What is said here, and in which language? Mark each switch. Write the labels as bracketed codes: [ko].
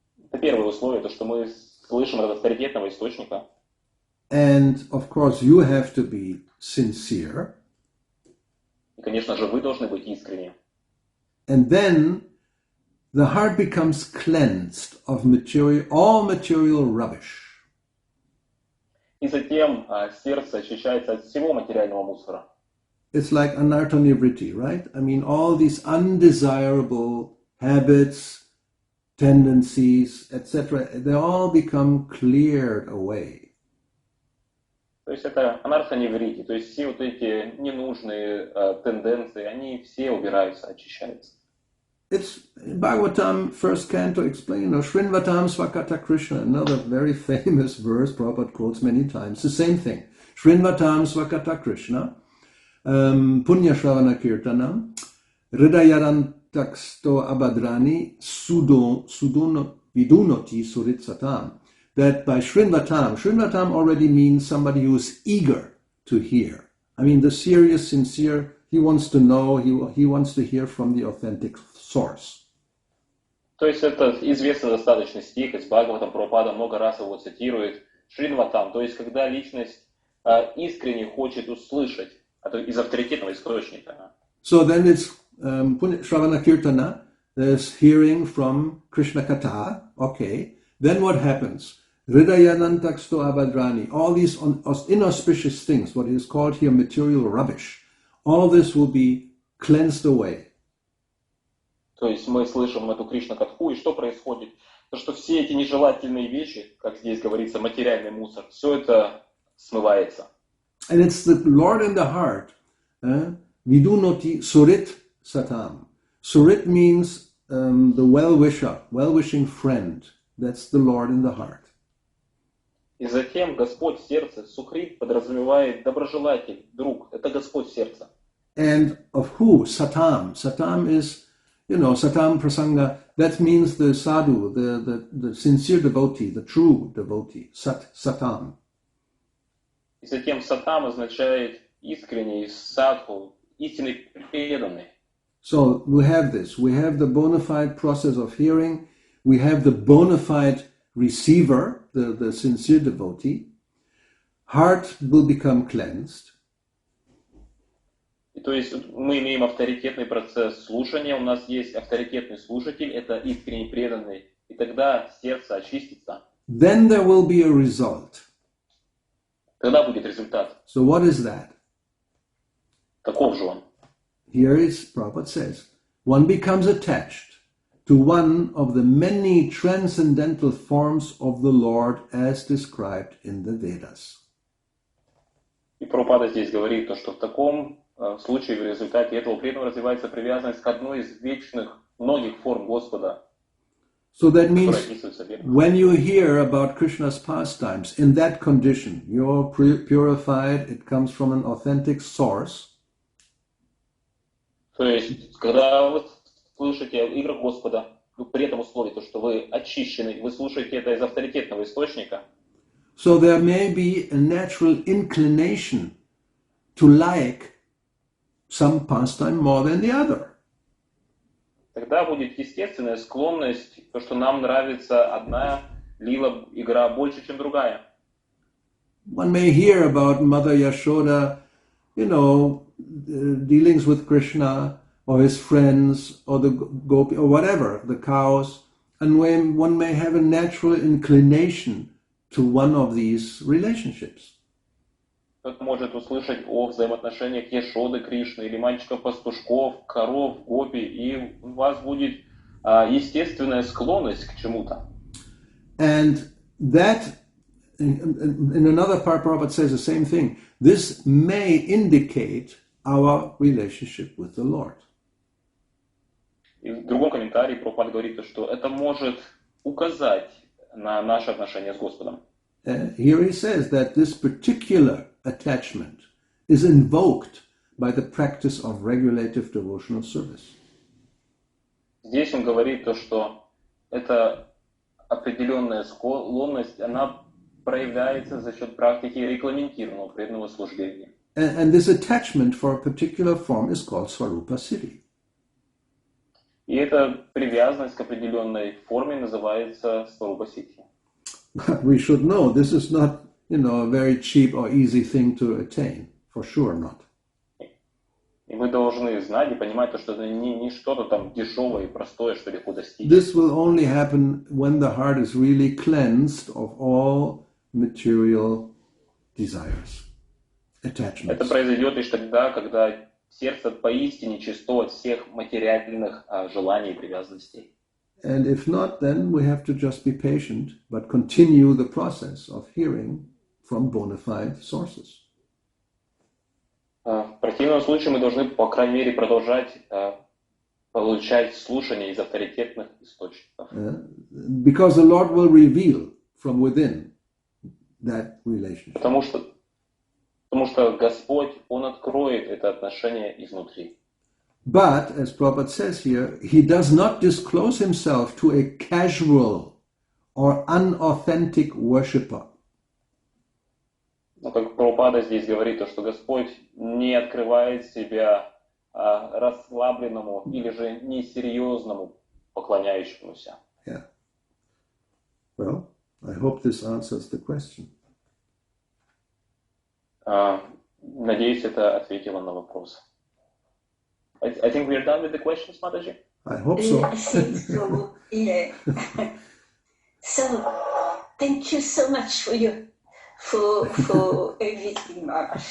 [ru] Это первое условие, то, что мы слышим от авторитетного источника. [en] And, of course, you have to be sincere. [ru] И, конечно же, вы должны быть искренни. [en] And then the heart becomes cleansed of all material rubbish. [ru] И затем сердце очищается от всего материального мусора. [en] It's like anartha-nivritti, right? I mean, all these undesirable habits, tendencies, etc., they all become cleared away. [ru] То есть это анарха-неврити, то есть все вот эти ненужные тенденции, они все убираются, очищаются. [en] It's Bhagavatam, first canto, explain, [sa] Shrinvatam Swakata Krishna, [en] another very famous verse Prabhupada quotes many times, the same thing. [sa] Shrinvatam Swakata Krishna, Punya Shravana Kirtanam, Hridayarantaksto Abhadrani, Sudono Vidunoti Suritsatam. [en] That by Shrinvatam already means somebody who is eager to hear. I mean, the serious, sincere, he wants to know, he wants to hear from the authentic source. [ru] То есть это известный достаточно стих, из Бхагаватам Прабхупада много раз его цитирует. Шринватам, то есть когда личность искренне хочет услышать из авторитетного источника. [en] So then it's Shravana Kirtana, there's hearing from Krishna Katha, okay. Then what happens? [sa] Hridayanantaksto abhadrani, [en] all these inauspicious things, what is called here material rubbish, all this will be cleansed away. [ru] То есть мы слышим эту Кришна-катху, и что происходит? То, что все эти нежелательные вещи, как здесь говорится, материальный мусор, все это смывается. [en] And it's the Lord in the heart. [sa] Vidunoti surit satam. [en] Surit means the well-wisher, well-wishing friend. That's the Lord in the heart. [ru] И затем Господь в сердце, сухрит, подразумевает доброжелатель, друг. Это Господь в сердце. [en] And of who? Satam. Satam is, Satam Prasanga. That means the sadhu, the sincere devotee, the true devotee. Satam. [ru] И затем Сатам означает искренний, садху, истинный преданный. [en] So we have this. We have the bona fide process of hearing. We have the bona fide receiver, the sincere devotee. Heart will become cleansed. [ru] И то есть мы имеем авторитетный процесс слушания, у нас есть авторитетный слушатель, это искренне преданный, и тогда сердце очистится. [en] Then there will be a result. [ru] Тогда будет результат. [en] So what is that? [ru] Каков же он? [en] Here is, Prabhupada says, one becomes attached to one of the many transcendental forms of the Lord as described in the Vedas. [ru] И Прабхупада здесь говорит, что в таком случае в результате этого преданного развивается привязанность к одной из вечных многих форм Господа. [en] So that means when you hear about Krishna's pastimes, in that condition, you're purified, it comes from an authentic source. [ru] То есть, когда вы слышите игры Господа, при этом условии, то, что вы очищены, вы слушаете это из авторитетного источника, [en] So there may be a natural inclination to like some pastime more than the other. [ru] тогда будет естественная склонность, то, что нам нравится одна лила игра больше, чем другая. [en] One may hear about Mother Yashoda, dealings with Krishna or his friends or the gopi or whatever, the cows, and when one may have a natural inclination to one of these relationships. [ru] Кто-то может услышать о взаимоотношениях Яшоды, Кришны или мальчиков-пастушков, коров, гопи, и у вас будет естественная склонность к чему-то. [en] And that, in another part, Prabhupada says the same thing. This may indicate our relationship with the Lord. [ru] И в другом комментарии Прабхупада говорит, что это может указать на наши отношения с Господом. [en] Here he says that this particular attachment is invoked by the practice of regulative devotional service. [ru] Здесь он говорит то, что эта определенная склонность, она проявляется за счет практики регламентированного преданного служения. [en] And this attachment for a particular form is called Svarupa Siddhi. [ru] И эта привязанность к определенной форме называется Сварупа Сидхи. [en] But we should know this is not, a very cheap or easy thing to attain. For sure not. [ru] И вы должны знать и понимать, что это не что-то там дешевое и простое, что легко достичь. [en] This will only happen when the heart is really cleansed of all material desires, attachments. [ru] Это произойдет лишь тогда, когда сердце поистине чисто от всех материальных желаний и привязанностей. [en] And if not, then we have to just be patient, but continue the process of hearing from bona fide sources. [ru] В противном случае мы должны, по крайней мере, продолжать получать слушание из авторитетных источников. [en] Because the Lord will reveal from within that relationship. [ru] Потому что Господь, Он откроет это отношение изнутри. [en] But, as Prabhupada says here, he does not disclose himself to a casual or unauthentic worshipper. [ru] Но как Прабхупада здесь говорит, что Господь не открывает себя расслабленному или же несерьезному поклоняющемуся. [en] Yeah. Well, I hope this answers the question. [ru] Надеюсь, это ответило на вопрос. [en] I think we are done with the questions, Mataji. I hope so. I think so, yeah. So, thank you so much for everything, Maharaj.